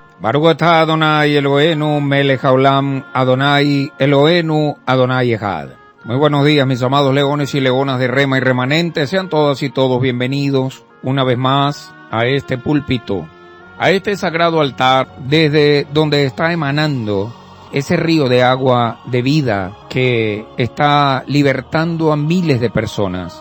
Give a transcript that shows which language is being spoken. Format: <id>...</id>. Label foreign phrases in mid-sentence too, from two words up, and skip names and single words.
<he>ברוך אתה אדוני אלוהינו מלך העולם, אדוני אלוהינו, אדוני אחד.</he> <es>Muy buenos días, mis amados leones y leonas de Rema y Remanente. Sean todas y todos bienvenidos una vez más a este púlpito, a este sagrado altar, desde donde está emanando ese río de agua de vida que está libertando a miles de personas.</es>